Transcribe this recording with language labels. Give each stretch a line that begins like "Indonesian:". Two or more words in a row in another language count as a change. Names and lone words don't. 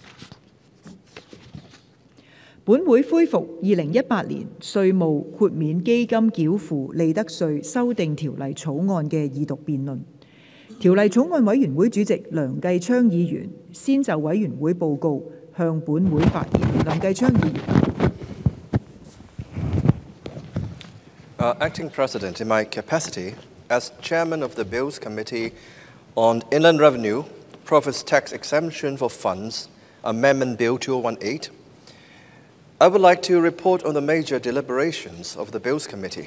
Cantonese: 本會恢復2018年稅務豁免基金繳付利得稅修訂條例草案嘅二讀辯論。條例草案委員會主席梁繼昌議員先就委員會報告向本會發言。梁繼昌議員。
English: Acting President, in my capacity as Chairman of the Bills Committee on Inland Revenue, Profits Tax Exemption for Funds, Amendment Bill 2018, I would like to report on the major deliberations of the Bills Committee.